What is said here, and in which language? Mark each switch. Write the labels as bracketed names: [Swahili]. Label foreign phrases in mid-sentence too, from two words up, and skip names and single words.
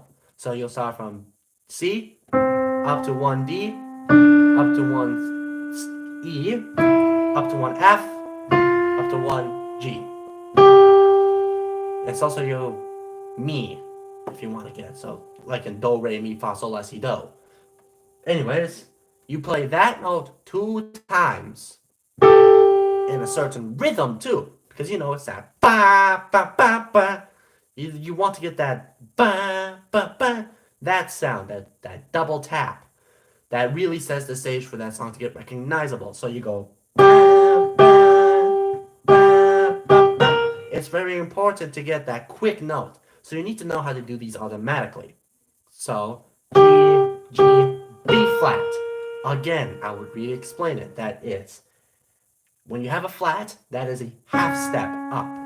[English] So you'll start from C up to 1D, up to 1E, up to 1F, up to 1G. It's also your mi, if you want to get. So, like in do, re, mi, fa, sol, la, si, do. Anyways, you play that note 2 times in a certain rhythm too, because you know it's that ba ba ba ba. You want to get that ba ba ba, that sound, that double tap, that really sets the stage for that song to get recognizable. So you go ba ba ba ba ba. It's very important to get that quick note. So you need to know how to do these automatically. So G, G, B flat. Again, I would re-explain it. That is, when you have a flat, that is a half step up.